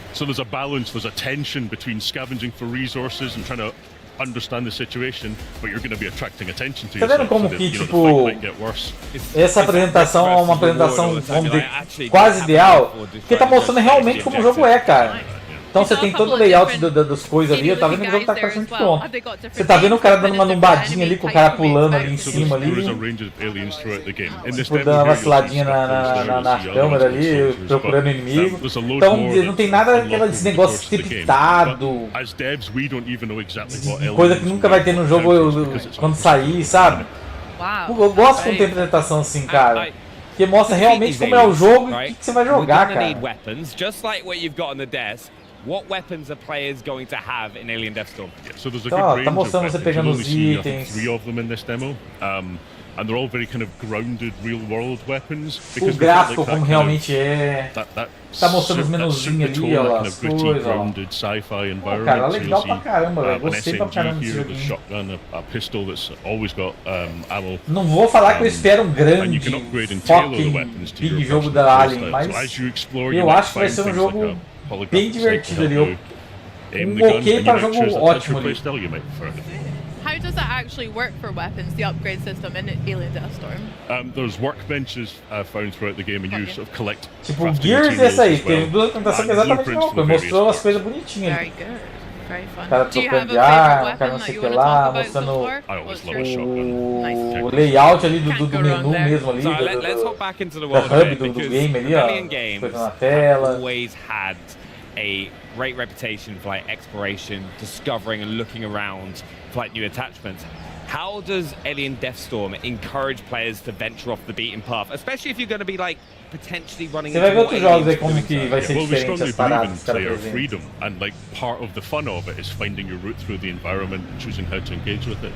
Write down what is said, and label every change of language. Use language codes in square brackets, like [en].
[en] So there's a balance, there's a tension between scavenging for resources and trying to understand the situation, but you're going to be attracting attention to yourself. [pt] Tá vendo como [en] so [pt] que, [en] that, [pt] tipo, [en] the fight might get worse. [pt] Essa apresentação é uma apresentação, vamos dizer, quase ideal, porque tá mostrando realmente como o jogo é, cara. Então você tem todo o layout das coisas ali, eu tava vendo que o jogo tá praticamente pronto. Você tá vendo o cara dando uma lombadinha ali, com o cara pulando ali em cima ali. Tipo, dando uma vaciladinha na câmera ali, procurando inimigo. Então não tem nada desse negócio scriptado. Coisa que nunca vai ter no jogo quando sair, sabe? Eu gosto quando tem apresentação assim, cara. Que mostra realmente como é o jogo e o que você vai jogar, cara. [en] What weapons are players going to have in Alien Deathstorm? Yeah, so there's a good range of weapons. There's only I think 3 of them in this demo. And they're all very kind of grounded, real-world weapons. [pt] O gráfico como realmente é. Tá mostrando os menuzinhos ali, ó, as coisas, ó. Pô, cara, legal pra caramba, velho. Gostei pra caramba desse joguinho. Não vou falar que eu espero um grande [en] fucking big [pt] jogo da Alien, mas eu acho que vai ser um jogo bem divertido ali. Ok para jogo ótimo ali. [en] How how does that actually work for weapons, the upgrade system in Alien Deathstorm? There's workbenches found throughout the game, and you sort of collect. [pt] Tipo, Gears essa aí, teve duas apresentações que é exatamente a mesma coisa, mostrou as coisas bonitinhas. [en] Very good. Very fun. [pt] O cara trocando de arma, o cara não sei o que lá, mostrando o layout ali do menu mesmo ali, [en] let's hop back into the [pt] da [en] world [pt] hub do game ali, ó, coisa na tela. [en] Always had a great reputation for like exploration, discovering and looking around for like new attachments. How does Alien Deathstorm encourage players to venture off the beaten path, especially if you're going to be like potentially running into more aliens? Well, we strongly believe in player freedom, and like part of the fun of it is finding your route through the environment and choosing how to engage with it.